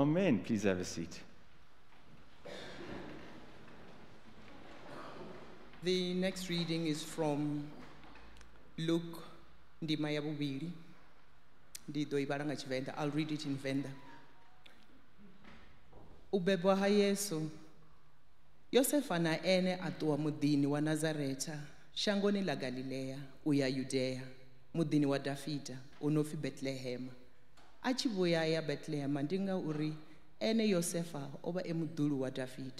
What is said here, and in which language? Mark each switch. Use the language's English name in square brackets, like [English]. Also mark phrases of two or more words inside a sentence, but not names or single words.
[English] again. Please have a seat. The next reading is from Luke [Venda] ndima ya vuvili. Ndi ḓo i vhala nga Tshivenḓa. [English] I'll read it in Venda. [Venda] U bebwa ha Yesu. Yosefa na ene a ṱuwa muḓini wa Nazaretha, shangoni ḽa Galilea, u ya Yudea, muḓini wa Dafida, u no pfi Bethlehema. A tshi vhuya ya Bethlehema ndi ngauri ene Yosefa o vha e muḓulu wa Dafida.